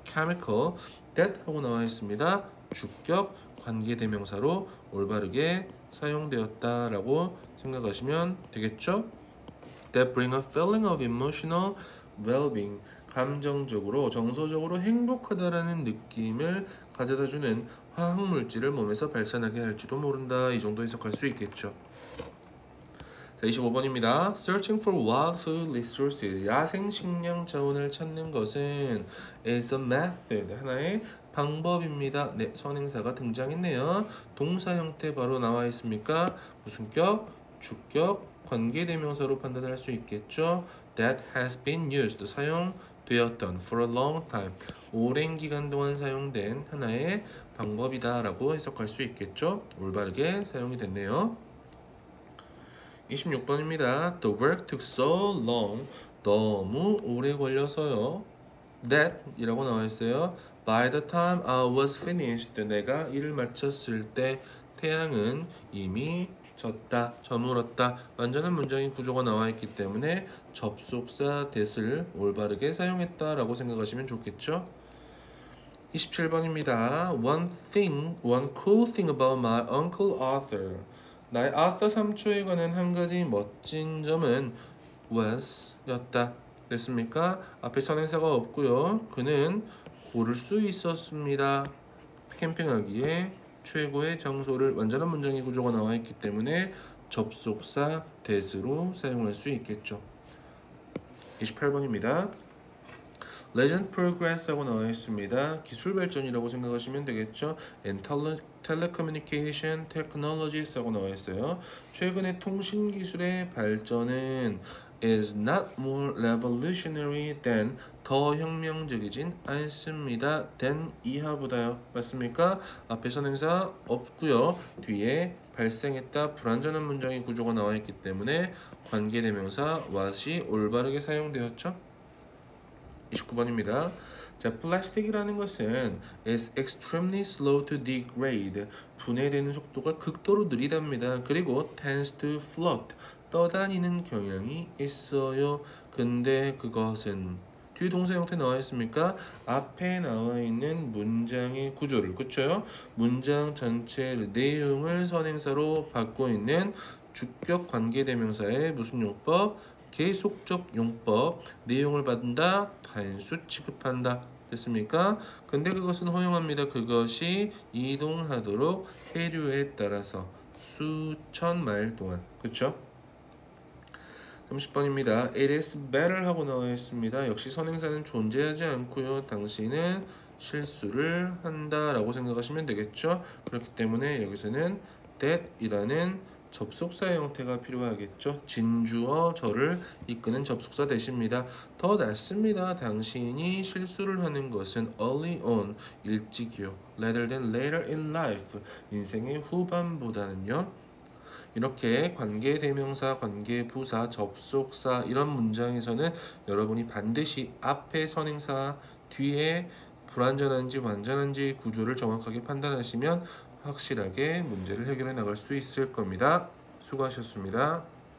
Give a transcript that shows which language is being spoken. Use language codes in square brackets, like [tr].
[ko] chemical, that 하고 나와 있습니다. 주격 관계대명사로 올바르게 사용되었다라고 생각하시면 되겠죠. [en] That bring a feeling of emotional well-being, [ko] 감정적으로 정서적으로 행복하다라는 느낌을 가져다주는 화학물질을 몸에서 발산하게 할지도 모른다. 이 정도 해석할 수 있겠죠. 자, 25번입니다. [en] Searching for wild food resources, [ko] 야생 식량 자원을 찾는 것은 [en] is a method, [ko] 하나의 방법입니다. 네, 선행사가 등장했네요. 동사 형태 바로 나와 있습니까? 무슨 격? 주격, 관계대명사로 판단할 수 있겠죠. [en] That has been used, [ko] 사용되었던 [en] for a long time, [ko] 오랜 기간 동안 사용된 하나의 방법이다 라고 해석할 수 있겠죠. 올바르게 사용이 됐네요. 26번입니다. [en] The work took so long, [ko] 너무 오래 걸려서요. That 이라고 나와 있어요. [en] By the time I was finished, [ko] 내가 일을 마쳤을 때 태양은 이미 졌다, 저물었다. 완전한 문장의 구조가 나와 있기 때문에 접속사 that을 올바르게 사용했다라고 생각하시면 좋겠죠. [en] 27번입니다. One cool thing about my uncle Arthur. [ko] 나의 아서 삼촌에 관한 한 가지 멋진 점은 was 였다. 됐습니까? 앞에 선행사가 없고요. 그는 고를 수 있었습니다. 캠핑하기에 최고의 장소를, 완전한 문장의 구조가 나와 있기 때문에 접속사 that으로 사용할 수 있겠죠. 28번입니다. Legend progress 하고 나와 있습니다. 기술 발전이라고 생각하시면 되겠죠. [en] And telecommunication technologies [ko] 하고 나와 있어요. 최근의 통신 기술의 발전은 [en] is not more revolutionary than [ko] 더 혁명적이진 않습니다. than 이하보다요. 맞습니까? 앞에 선행사 없고요. 뒤에 발생했다 불완전한 문장의 구조가 나와 있기 때문에 관계대명사 what이 올바르게 사용되었죠. 29번입니다. 자, 플라스틱이라는 것은 [en] is extremely slow to degrade. [ko] 분해되는 속도가 극도로 느리답니다. [en] 그리고 tends to float. [ko] 떠다니는 경향이 있어요. 근데 그것은 뒤에 동사 형태 나와 있습니까? 앞에 나와 있는 문장의 구조를 그쵸? 문장 전체 내용을 선행사로 받고 있는 주격 관계대명사의 무슨 용법? 계속적 용법. 내용을 받는다 단수 취급한다 됐습니까? 근데 그것은 허용합니다. 그것이 이동하도록 해류에 따라서 수천 마일 동안 그쵸? 30번입니다. [en] It is better [ko] 하고 나와 있습니다. 역시 선행사는 존재하지 않고요. 당신은 실수를 한다라고 생각하시면 되겠죠. 그렇기 때문에 여기서는 that이라는 접속사 형태가 필요하겠죠. 진주어 저를 이끄는 접속사 대신입니다. 더 낫습니다. 당신이 실수를 하는 것은 [en] early on [ko] 일찍이요. [en] rather than later in life [ko] 인생의 후반보다는요. 이렇게 관계대명사, 관계부사, 접속사 이런 문장에서는 여러분이 반드시 앞에 선행사, 뒤에 불완전한지 완전한지 구조를 정확하게 판단하시면 확실하게 문제를 해결해 나갈 수 있을 겁니다. 수고하셨습니다.